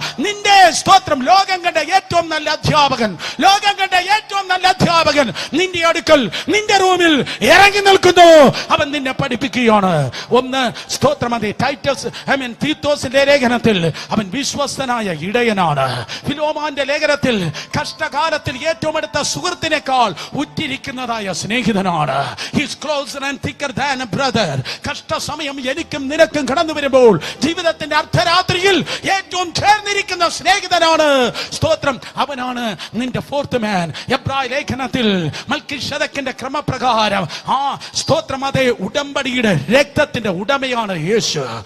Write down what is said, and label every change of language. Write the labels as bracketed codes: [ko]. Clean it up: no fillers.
[ml] നിന്റെ സ്തോത്രം ലോകം കണ്ട ഏറ്റവും നല്ല അധ്യാപകൻ, ലോകം കണ്ട ഏറ്റവും നല്ല അധ്യാപകൻ നിന്റെ അടുക്കൽ, നിന്റെ റൂമിൽ ഇറങ്ങി നിൽക്കുന്നു. അവൻ നിന്നെ പഠിപ്പിക്കുകയാണ്. 1 സ്തോത്രം അതെ തീത്തോസിന്റെ ലേഖനത്തിൽ അവൻ വിശ്വസ്തനായ ഇടയനാണ്. ഫിലോമോന്റെ ലേഖനത്തിൽ കഷ്ടകാലത്തിൽ ഏറ്റവും അടുത്ത സുഹൃത്തിനേക്കാൾ ഉറ്റിരിക്കുന്നതായ സ്നേഹിതനാണ്. [en] He's closer and thicker than a brother. [ml] കഷ്ടസമയം എനിക്കും നിനക്കും കടന്നു വരുമ്പോൾ ജീവിതത്തിന്റെ അർദ്ധരാത്രിയിൽ ഏറ്റവും ചേർന്നിരിക്കുന്ന സ്നേഹിതനാണ്. സ്തോത്രം. അവനാണ് നിന്റെ ഫോർത്ത് മാൻ. എബ്രായ ലേഖനത്തിൽ മൽക്കിഷെദക്കിന്റെ ക്രമപ്രകാരം സ്തോത്രം അതെ ഉടമ്പടിയുടെ രക്തത്തിന്റെ ഉടമയാണ് യേശു.